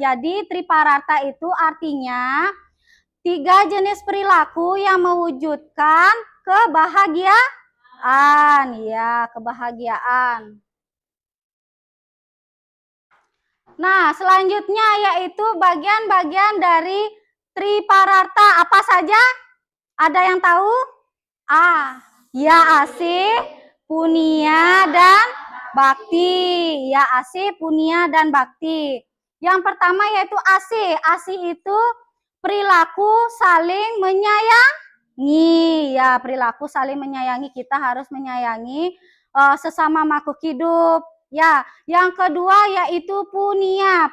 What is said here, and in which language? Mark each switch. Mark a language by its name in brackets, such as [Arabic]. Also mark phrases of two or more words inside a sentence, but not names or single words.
[Indonesian] Jadi Tripararta itu artinya 3 jenis perilaku yang mewujudkan kebahagiaan. Ya, kebahagiaan. Nah, selanjutnya yaitu bagian-bagian dari Tripararta. Apa saja? Ada yang tahu? Ya asih, punia, dan bakti. Ya asih, punia, dan bakti. Yang pertama yaitu asih. Asih itu perilaku saling menyayangi. Ya, perilaku saling menyayangi. Kita harus menyayangi sesama makhluk hidup. Ya, yang kedua yaitu punia.